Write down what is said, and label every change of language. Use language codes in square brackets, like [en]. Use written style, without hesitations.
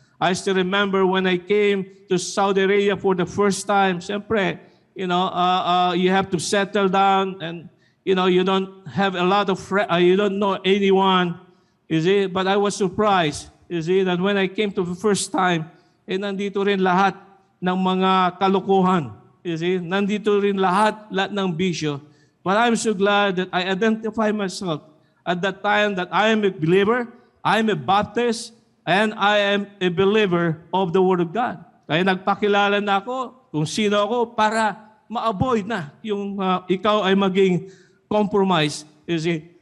[en] I still remember when I came to Saudi Arabia for the first time, [tl] siyempre, [en] you have to settle down and, you don't have a lot of you don't know anyone, you see? But I was surprised, you see, that when I came to the first time, [tl] nandito rin lahat ng mga kalokohan, [en] you see? [tl] Nandito rin lahat ng bisyo. [en] But I'm so glad that I identify myself at that time that I am a believer, I am a Baptist, and I am a believer of the Word of God. [tl] Kaya nagpakilala na ako kung sino ako para ma-avoid na yung ikaw ay maging compromise. [en] You see?